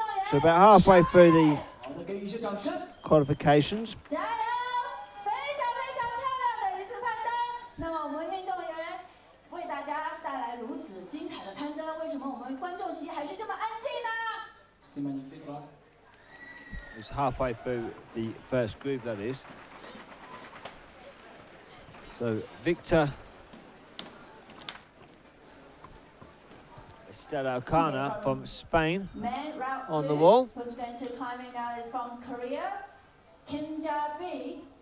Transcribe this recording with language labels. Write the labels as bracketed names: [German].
[English] So about halfway through the qualifications. [Chinese] 加油！非常非常漂亮的一次攀登。那么我们运动员为大家带来如此精彩的攀登，为什么我们观众席还是这么安静呢？ [English] It's halfway through the first group, that is. So Victor Estela Ocana from Spain on the wall. Who's going to climbing now is from Korea, Kim Ja-bi.